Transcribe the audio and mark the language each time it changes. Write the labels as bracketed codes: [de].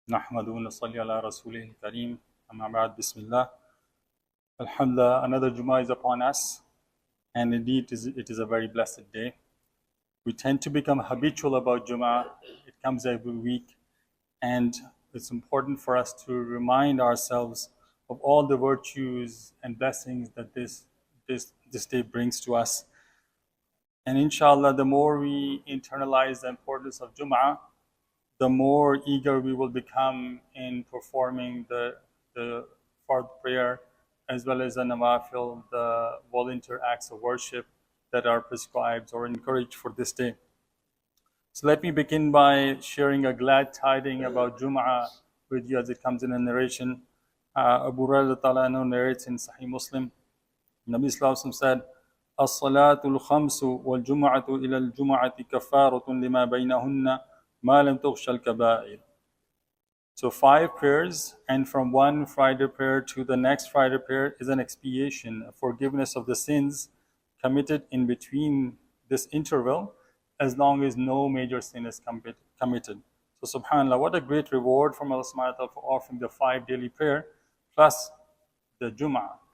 [ar] نحمده ونصلي على رسوله الكريم أما بعد بسم الله. [en] Alhamdulillah, another Jummah is upon us, and indeed it is a very blessed day. We tend to become habitual about Jummah. It comes every week, and it's important for us to remind ourselves of all the virtues and blessings that this day brings to us. And inshallah, the more we internalize the importance of Jummah, the more eager we will become in performing the fard prayer as well as the nawafil, the volunteer acts of worship that are prescribed or encouraged for this day. So let me begin by sharing a glad tiding about Jum'ah with you as it comes in a narration. Abu Hurairah narrates in Sahih Muslim. [ar] Nabi Sallallahu Alaihi Wasallam said, الصلاة الخمس والجمعة إلى الجمعة كفارة لما بينهن ما لم تغش الكبائر. [en] So 5 prayers, and from one Friday prayer to the next Friday prayer is an expiation, a forgiveness of the sins committed in between this interval, as long as no major sin is committed. So subhanAllah, what a great reward from Allah subhanahu wa ta'ala for offering the 5 daily prayer plus the Jummah.